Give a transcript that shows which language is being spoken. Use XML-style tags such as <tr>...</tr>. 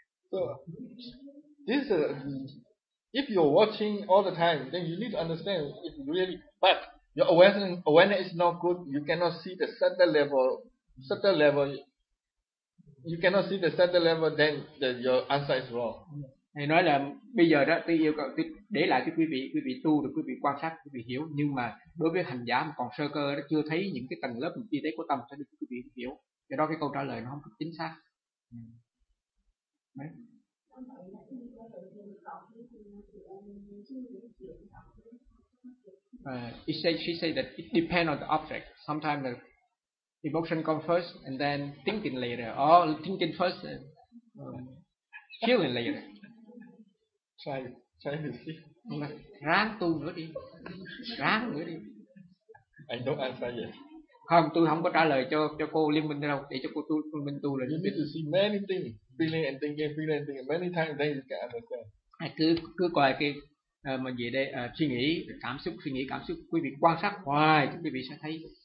<en>So, this if you're watching all the time, then you need to understand it really. But your awareness is not good. You cannot see the subtle level. You cannot see the subtle level. Then your answer is wrong.</en> <vi>Thầy nói là bây giờ đó tôi yêu cầu để lại cho quý vị tu được, quý vị quan sát, quý vị hiểu. Nhưng mà đối với hành giả mà còn sơ cơ đó, chưa thấy những cái tầng lớp chi tiết của tâm sẽ được quý vị hiểu. Do đó cái câu trả lời nó không chính xác. Đấy.</vi> <en>She said that it depends on the object. Sometimes the emotion comes first and then thinking later. Or thinking first and feeling later. Try to see.</en> <vi>Ráng tu nữa đi. Ráng nữa đi.</vi> <en>I don't answer yet.</en> <vi>Không, tôi không có trả lời cho cô Liên Minh đâu. Để cho cô Liên Minh tu là</vi> <en>you need to see many things. Feeling and thinking, feeling and thinking. Many times then you can understand.</en> <vi>Cứ coi cái mà về đây suy nghĩ cảm xúc, suy nghĩ cảm xúc, quý vị quan sát hoài quý vị sẽ thấy.</vi>